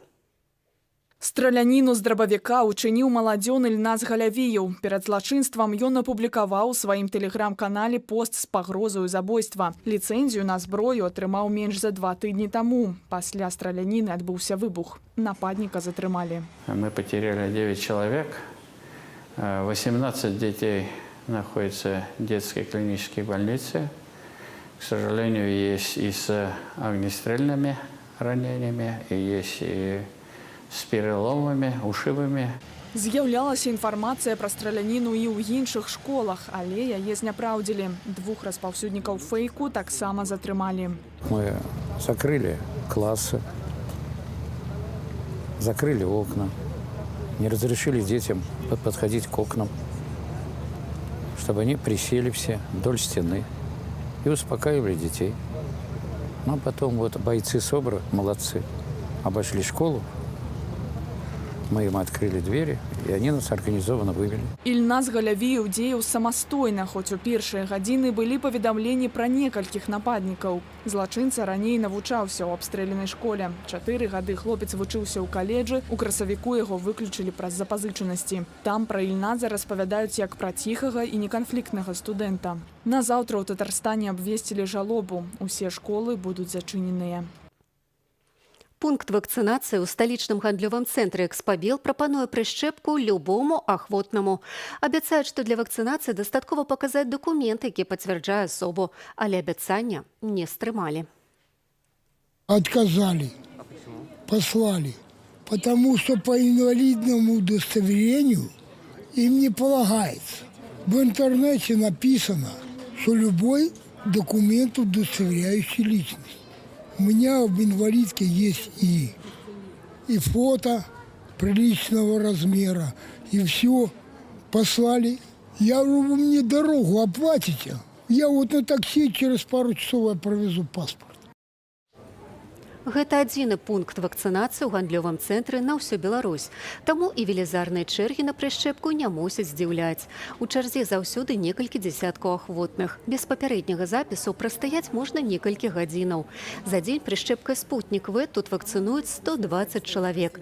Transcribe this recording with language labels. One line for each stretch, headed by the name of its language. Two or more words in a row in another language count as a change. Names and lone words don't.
Belarusian: Страляніну з драбавіка учыніў маладзён Ільназ Галявіяў. Перад злачынствам ён апублікаваў у сваім тэлеграм-канале пост з пагрозаю забойства. Ліцэнзію на зброю атрымаў менш за 2 тыдні таму. Пасля страляніны адбыўся выбух. Нападніка затрымалі.
Russian: Мы потеряли 9 человек. 18 детей находятся в детской клинической больнице. К сожалению, есть и с огнестрельными ранениями, и есть и з переломами, ушибами.
Belarusian: З'яўлялася інфармацыя пра страляніну і ў іншых школах, але яе зняпраўдзілі. 2 распаўсюднікаў фейку таксама затрымалі.
Russian: Мы закрыли классы, закрыли окна, не разрешили детям подходить к окнам, чтобы они присели все вдоль стены и успокаивали детей. Ну, а потом вот бойцы СОБРа, молодцы, обошли школу. Мы им открыли двери, и они нас организованно вывели.
Belarusian: Ільназ Галявіяў дзеяў самастойна, хоць у першыя гадзіны былі паведамленні пра некалькіх нападнікаў. Злачынца раней навучаўся ў абстрэленай школе. 4 гады хлопец вучыўся ў каледжы, у красавіку яго выключылі праз запазычанасці. Там пра Ільназа распавядаюць як пра ціхага і неканфліктнага студэнта. Назаўтра ў Татарстане абвесцілі жалобу. Усе школы будуць зачыненыя. Пункт вакцынацыі ў сталічным гандлёвым цэнтры «Экспабел» прапануе прышчэпку любому ахвотнаму. Абяцаюць, што для вакцынацыі дастаткова паказаць дакумент, які пацвярджае асобу, але абяцання не стрымалі.
Russian: Отказали, послали, потому что по инвалидному удостоверению им не полагается. В интернете написано, что любой документ, удостоверяющий личность. У меня в инвалидке есть и фото приличного размера, и все. Послали. Я говорю, вы мне дорогу оплатите. Я вот на такси через пару часов я провезу паспорт.
Belarusian: Гэта адзіны пункт вакцынацыі ў гандлёвым цэнтры на ўсю Беларусь. Таму і велізарныя чэргі на прышчэпку не мусяць здзіўляць. У чарзе заўсёды некалькі дзесяткаў ахвотных. Без папярэдняга запісу прастаяць можна некалькі гадзінаў. За дзень прышчэпкай «Спутнік В» тут вакцынуюць 120 чалавек.